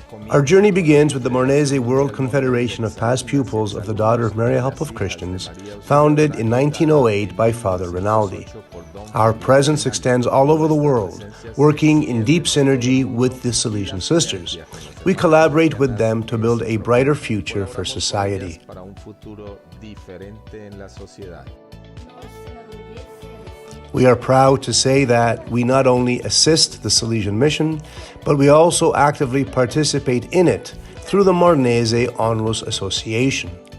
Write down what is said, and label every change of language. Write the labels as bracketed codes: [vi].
[en] Our journey begins with the Mornese World Confederation of Past Pupils of the Daughter of Mary Help of Christians, founded in 1908 by Father Rinaldi. Our presence extends all over the world, working in deep synergy with the Salesian sisters. we collaborate with them to build a brighter future for society. [es] Para un futuro diferente en la sociedad. [en] We are proud to say that we not only assist the Salesian mission, but we also actively participate in it through the Morenese Onlus Association.